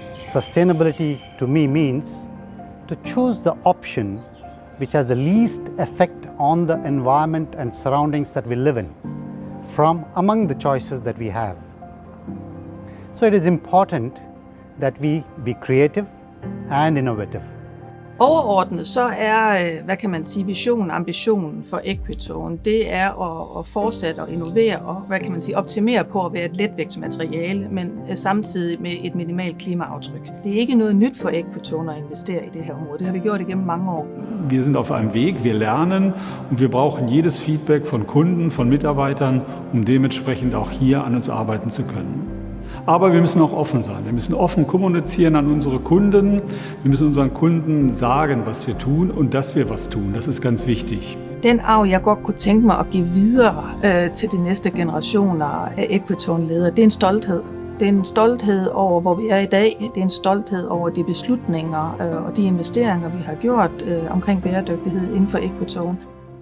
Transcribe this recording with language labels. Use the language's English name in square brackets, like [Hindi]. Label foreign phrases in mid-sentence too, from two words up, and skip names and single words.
[English] Sustainability to me means to choose the option which has the least effect on the environment and surroundings that we live in from among the choices that we have. So it is important that we be creative and innovative. [Danish] Overordnet så er, visionen, ambitionen for Equitone, det er at fortsætte og innovere og, optimere på at være et letvægtsmateriale, men samtidig med et minimalt klimaaftryk. Det er ikke noget nyt for Equitone at investere i det her område. Det har vi gjort igennem mange år. [German] Wir sind auf einem Weg, wir lernen und wir brauchen jedes Feedback von Kunden, von Mitarbeitern, dementsprechend auch hier an uns arbeiten zu können. Aber wir müssen auch offen sein. Wir müssen offen kommunizieren an unsere Kunden. Wir müssen unseren Kunden sagen, was wir tun und dass wir was tun. Das ist ganz wichtig. [Danish] Den arv, jeg godt kunne tænke mig at give videre til de næste generationer af Equitone-ledere, det er en stolthed. Det er en stolthed over, hvor vi er i dag. Det er en stolthed over de beslutninger og de investeringer, vi har gjort omkring bæredygtighed inden for Equitone.